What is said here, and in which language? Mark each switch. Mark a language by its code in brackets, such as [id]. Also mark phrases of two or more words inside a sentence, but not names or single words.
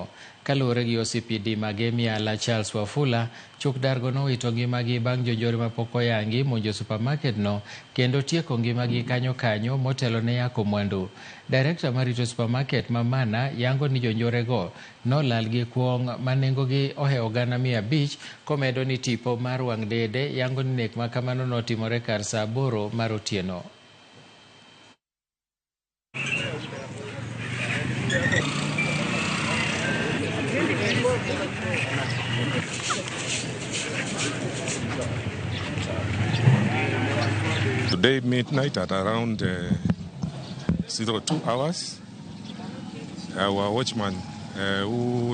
[luo] Kaluwore gi OCPD Magemiala Charles Wafula, chuk dargo nowito ngimagi bang' jonjore mapok oyangi monjo supermarket no kendo tieko ngimagi kanyo motelo ne yako mwandu. Director marito supermarket ma Mana yango ni jonjorego nolal gi kuong' manengogi ohewo gana 500 komedo ni tipo mar wang' dede yango ni nek makamano notimore kar saa 8 mar otieno. [en] Today midnight at around 02 hours, our watchman who